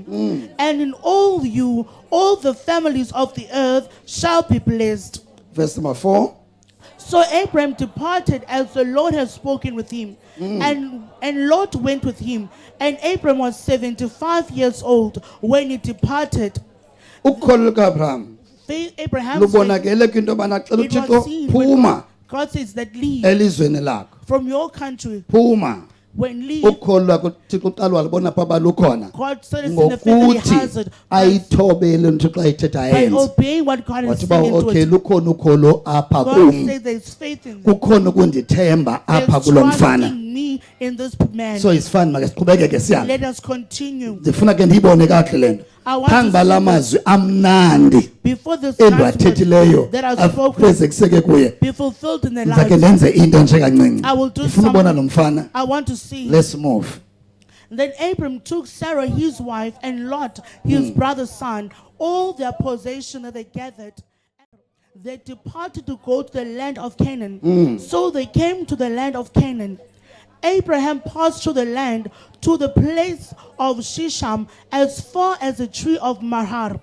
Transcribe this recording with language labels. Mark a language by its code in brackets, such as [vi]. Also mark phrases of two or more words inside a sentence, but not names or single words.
[en] And in all the families of the earth shall be blessed. verse number 4 So Abraham departed as the Lord had spoken with him, and Lot went with him. And Abraham was 75 years old when he departed. [xh] ukholo lukaAbraham [en] Abraham's faith, [xh] lubonakele kwinto yobana xa [en] it was [xh] uthixo [en] seen when [xh] phuma [en] God says that leave [xh] elizweni lakho [en] from your country. [xh] phuma [en] When leave, [xh] ukholo lwakho uthixo uqala walubona pha balukhona [en] God said it's in the faith that he [xh] ngokuthi [en] has it [xh] ayithobele uthixo xa ithetha [en] by [xh] ayenze [en] obeying what God is [xh] wathi uba [en] saying into okay it. [xh] lukhona ukholo apha [en] God [xh] kum [en] says there's faith in me. [xh] kukhona ukundithemba apha [en] There's [xh] kulo [en] trust [xh] mfana [en] in me in this man. so it's fine make [xh] siqhubekeke sihambe [en] Let us continue. [xh] ndifuna ke ndiyibone kakuhle le nto [en] I want [xh] phambi [en] to [xh] bala [en] see [xh] mazwi amnandi [en] before this transfer [xh] endiwathethileyo [en] that I've spoken [xh] afezekiseke kuye [en] be fulfilled in their [xh] ndizakhe [en] lives. [xh] ndenze into nje kancinci [en] I will do [xh] ndifuna ubona lo [en] something. [xh] mfana [en] I want to see. let's move Then Abram took Sarah his wife and Lot his brother's son, all their possession that they gathered. They departed to go to the land of Canaan. So they came to the land of Canaan. Abraham passed through the land to the place of Shisham as far as the tree of Mahar.